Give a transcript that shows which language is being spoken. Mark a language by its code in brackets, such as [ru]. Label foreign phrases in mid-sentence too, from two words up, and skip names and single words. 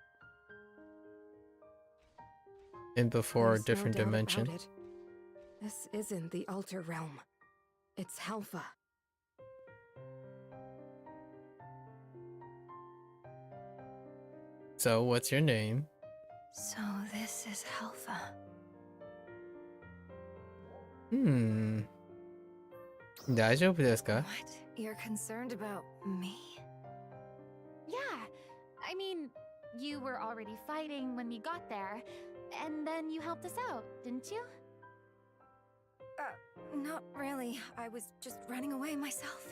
[en] In before a There's no different doubt about dimension. it. This isn't the Alter Realm. It's Halpha. So, what's your name? So this is Halpha. [ja] 大丈夫ですか? [en] What? You're concerned about me? Yeah. I mean, you were already fighting when we got there, and then you helped us out, didn't you? Not really. I was just running away myself.